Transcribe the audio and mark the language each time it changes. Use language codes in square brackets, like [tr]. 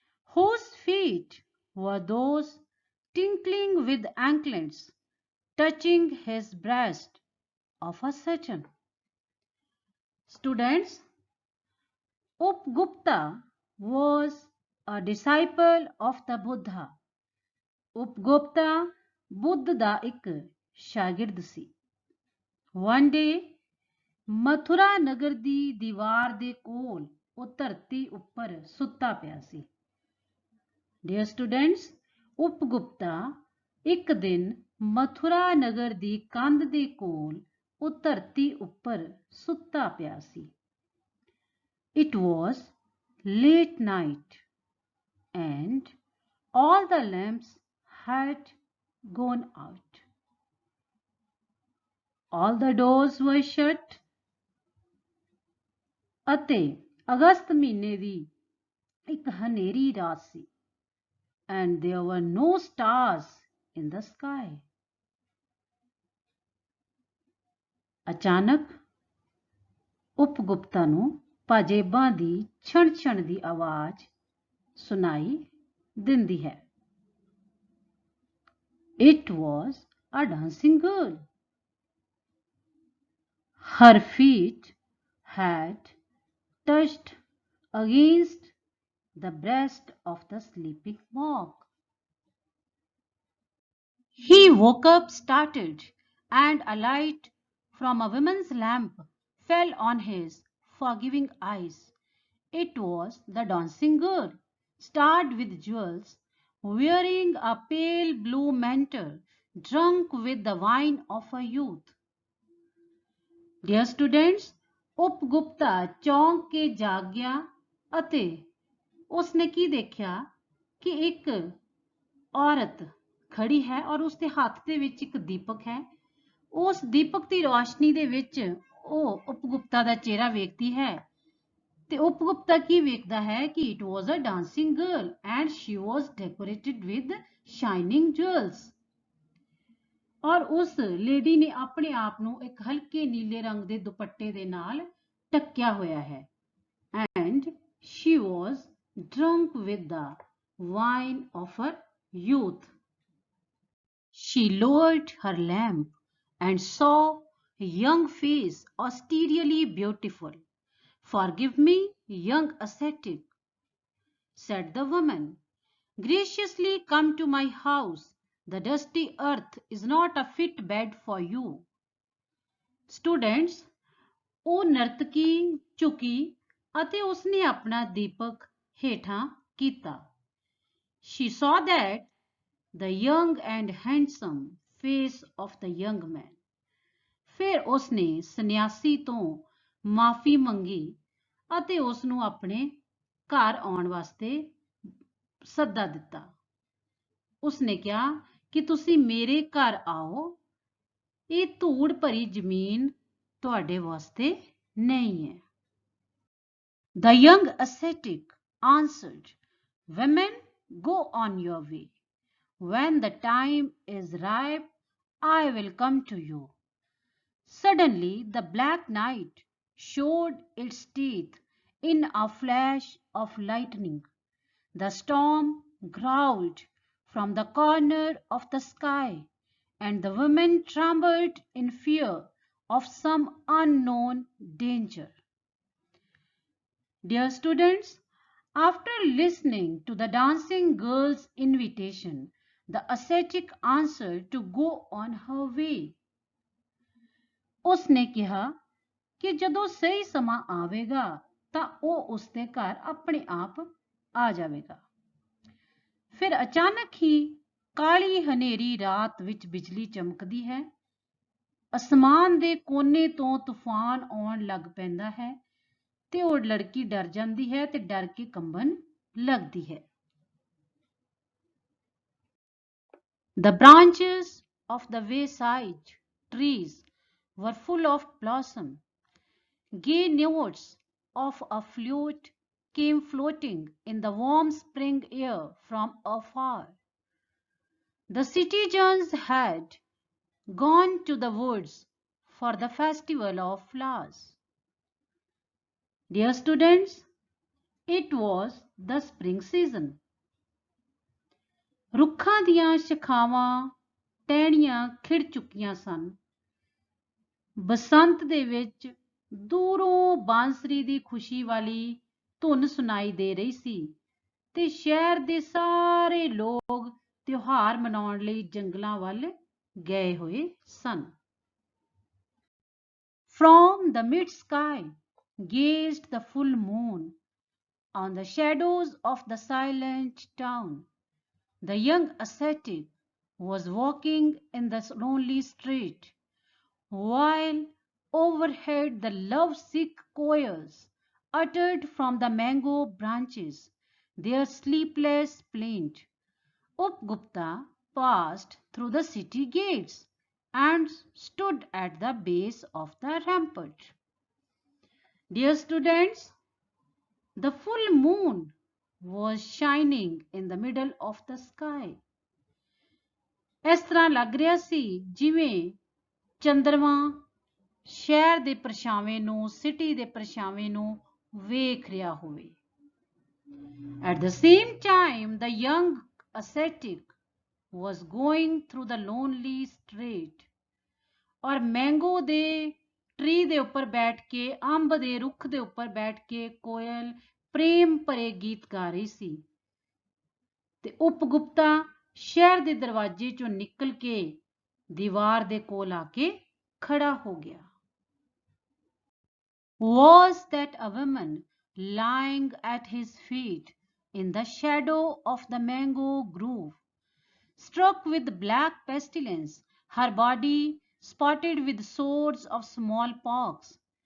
[en] Whose feet were those tinkling with anklets, touching his breast of a Sachin? Students, Upgupta was a disciple of the Buddha. [pa] Upgupta Buddha ਦਾ ਇੱਕ ਸ਼ਾਗਿਰਦ ਸੀ। [en] One day, [pa] Mathura ਨਗਰ ਦੀ ਦੀਵਾਰ ਦੇ ਕੋਲ ਉਹ ਧਰਤੀ ਉੱਪਰ ਸੁੱਤਾ ਪਿਆ ਸੀ। [en] Dear students, [pa] ਉਪਗੁਪਤਾ ਇੱਕ ਦਿਨ ਮਥੁਰਾ ਨਗਰ ਦੀ ਕੰਧ ਦੇ ਕੋਲ ਉਹ ਧਰਤੀ ਉੱਪਰ ਸੁੱਤਾ ਪਿਆ ਸੀ। [en] It was late night and all the lamps had gone out. All the doors were shut. [pa] ਅਤੇ ਅਗਸਤ ਮਹੀਨੇ ਦੀ ਇੱਕ ਹਨੇਰੀ ਰਾਤ ਸੀ। [en] And there were no stars in the sky. [pa] ਅਚਾਨਕ ਉਪਗੁਪਤਾ ਨੂੰ ਪਾਜੇਬਾਂ ਦੀ ਛਣ-ਛਣ ਦੀ ਆਵਾਜ਼ ਸੁਣਾਈ ਦਿੰਦੀ ਹੈ। [en] It was a dancing girl. Her feet had touched against the breast of the sleeping monk. He woke up startled, and a light from a woman's lamp fell on his forgiving eyes. It was the dancing girl, starred with jewels, wearing a pale blue mantle, drunk with the wine of her youth. Dear students, [pa] ਉਪਗੁਪਤਾ ਚੌਂਕ ਕੇ ਜਾਗ ਗਿਆ ਅਤੇ ਉਸਨੇ ਕੀ ਦੇਖਿਆ ਕਿ ਇੱਕ ਔਰਤ ਖੜੀ ਹੈ ਔਰ ਉਸਦੇ ਹੱਥ ਦੇ ਵਿੱਚ ਇੱਕ ਦੀਪਕ ਹੈ। ਉਸ ਦੀਪਕ ਦੀ ਰੋਸ਼ਨੀ ਦੇ ਵਿੱਚ ਉਹ ਉਪਗੁਪਤਾ ਦਾ ਚਿਹਰਾ ਵੇਖਦੀ ਹੈ ਤੇ ਉਪਗੁਪਤਾ ਕੀ ਵੇਖਦਾ ਹੈ ਕਿ [en] it was a dancing girl and she was decorated with shining jewels. [pa] ਔਰ ਉਸ ਲੇਡੀ ਨੇ ਆਪਣੇ ਆਪ ਨੂੰ ਇੱਕ ਹਲਕੇ ਨੀਲੇ ਰੰਗ ਦੇ ਦੁਪੱਟੇ ਦੇ ਨਾਲ ਢੱਕਿਆ ਹੋਇਆ ਹੈ। [en] And she was drunk with the wine of her youth. She lowered her lamp and saw a young face, austerely beautiful. Forgive me, young ascetic, said the woman. Graciously come to my house. The dusty earth is not a fit bed for you. Students, [pa] ਉਹ ਨਰਤਕੀ ਝੁਕੀ ਅਤੇ ਉਸਨੇ ਆਪਣਾ ਦੀਪਕ ਹੇਠਾਂ ਕੀਤਾ। [en] She saw that the young and handsome face of the young man. [pa] ਫਿਰ ਉਸਨੇ ਸੰਨਿਆਸੀ ਤੋਂ ਮਾਫੀ ਮੰਗੀ ਅਤੇ ਉਸਨੂੰ ਆਪਣੇ ਘਰ ਆਉਣ ਵਾਸਤੇ ਸੱਦਾ ਦਿੱਤਾ। ਉਸਨੇ ਕਿਹਾ ਕਿ ਤੁਸੀਂ ਮੇਰੇ ਘਰ ਆਓ, ਇਹ ਧੂੜ ਭਰੀ ਜ਼ਮੀਨ ਤੁਹਾਡੇ ਵਾਸਤੇ ਨਹੀਂ ਹੈ। [en] The young ascetic answered, Women, go on your way. When the time is ripe, I will come to you. Suddenly, the black night showed its teeth in a flash of lightning. The storm growled from the corner of the sky, and the women trembled in fear of some unknown danger. Dear students, after listening to the dancing girl's invitation, the ascetic answered to go on her way. [pa] ਉਸਨੇ ਕਿਹਾ ਕਿ ਜਦੋਂ ਸਹੀ ਸਮਾਂ ਆਵੇਗਾ ਤਾਂ ਉਹ ਉਸਦੇ ਘਰ ਆਪਣੇ ਆਪ ਆ ਜਾਵੇਗਾ। ਫਿਰ ਅਚਾਨਕ ਹੀ ਕਾਲੀ ਹਨੇਰੀ ਰਾਤ ਵਿੱਚ ਬਿਜਲੀ ਚਮਕਦੀ ਹੈ, ਅਸਮਾਨ ਦੇ ਕੋਨੇ ਤੋਂ ਤੂਫਾਨ ਆਉਣ ਲੱਗ ਪੈਂਦਾ ਹੈ ਤੇ ਉਹ ਲੜਕੀ ਡਰ ਜਾਂਦੀ ਹੈ ਤੇ ਡਰ ਕੇ ਕੰਬਣ ਲੱਗਦੀ ਹੈ। [en] The branches of the wayside trees were full of blossom. Gay notes of a flute came floating in the warm spring air from afar. The citizens had gone to the woods for the festival of flowers. Dear students, it was the spring season. [pa] ਰੁੱਖਾਂ ਦੀਆਂ ਸ਼ਾਖਾਵਾਂ ਟਹਿਣੀਆਂ ਖਿੜ ਚੁੱਕੀਆਂ ਸਨ। ਬਸੰਤ ਦੇ ਵਿੱਚ ਦੂਰੋਂ ਬਾਂਸਰੀ ਦੀ ਖੁਸ਼ੀ ਵਾਲੀ ਧੁਨ ਸੁਣਾਈ ਦੇ ਰਹੀ ਸੀ ਤੇ ਸ਼ਹਿਰ ਦੇ ਸਾਰੇ ਲੋਕ ਤਿਉਹਾਰ ਮਨਾਉਣ ਲਈ ਜੰਗਲਾਂ ਵੱਲ ਗਏ ਹੋਏ ਸਨ। [en] From the mid sky gazed the full moon on the shadows of the silent town. The young ascetic was walking in the lonely street, while overhead the love-sick choirs uttered from the mango branches their sleepless plaint. Upgupta passed through the city gates and stood at the base of the rampart. Dear students, the full moon was shining in the middle of the sky. [pa] ਇਸ ਤਰ੍ਹਾਂ ਲੱਗ ਰਿਹਾ ਸੀ ਜਿਵੇਂ ਚੰਦਰਮਾ ਸ਼ਹਿਰ ਦੇ ਪਰਛਾਵੇਂ ਨੂੰ, city ਦੇ ਪਰਛਾਵੇਂ ਨੂੰ ਵੇਖ ਰਿਹਾ ਹੋਵੇ। [en] At the same time, the young ascetic was going through the lonely street. [pa] ਔਰ ਮੈਂਗੋ ਦੇ ਟਰੀ ਦੇ ਉੱਪਰ ਬੈਠ ਕੇ, ਅੰਬ ਦੇ ਰੁੱਖ ਦੇ ਉੱਪਰ ਬੈਠ ਕੇ ਕੋਇਲ ਪ੍ਰੇਮ ਭਰੇ ਗੀਤ ਗਾ ਰਹੀ ਸੀ ਤੇ ਉਪਗੁਪਤਾ ਸ਼ਹਿਰ ਦੇ ਦਰਵਾਜ਼ੇ ਚੋਂ ਨਿਕਲ ਕੇ ਦੀਵਾਰ ਦੇ ਕੋਲ ਆ ਕੇ ਖੜਾ ਹੋ ਗਿਆ। [en] Was that a woman lying at his feet in the shadow of the mango grove, struck with black pestilence, her body spotted with sores of smallpox?